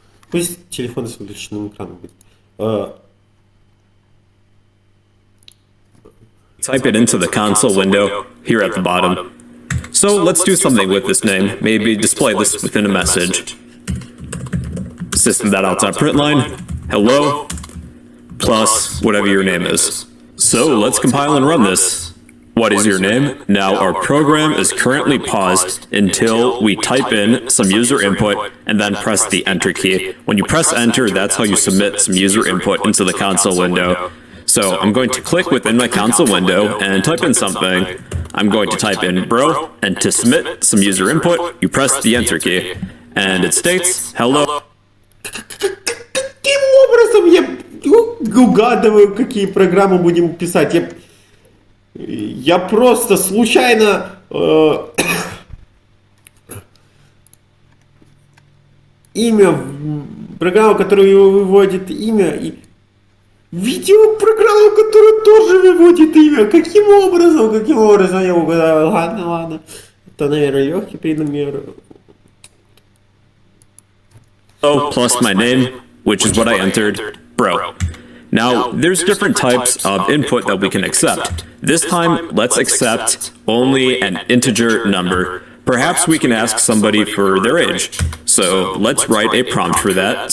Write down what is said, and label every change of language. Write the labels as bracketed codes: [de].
[ru] Пусть телефон с выключенным экраном будет. [en] Type it into the console window here at the bottom. So let's do something with this name. Maybe display this within a message. System.out.println, hello, plus whatever your name is. So let's compile and run this. What is your name? Now our program is currently paused until we type in some user input and then press the enter key. When you press enter, that's how you submit some user input into the console window. So I'm going to click within my console window and type in something. I'm going to type in bro, and to submit some user input, you press the enter key. And it states, hello. [ru] Каким образом я угадываю, какие программы будем писать? Я просто случайно имя, программу, которая выводит имя, и видео программу, которая тоже выводит имя. Каким образом я угадаю? Ладно. Это, наверное, легкий пример. [en] Oh, plus my name, which is what I entered, bro. Now, there's different types of input that we can accept. This time, let's accept only an integer number. Perhaps we can ask somebody for their age. So let's write a prompt for that.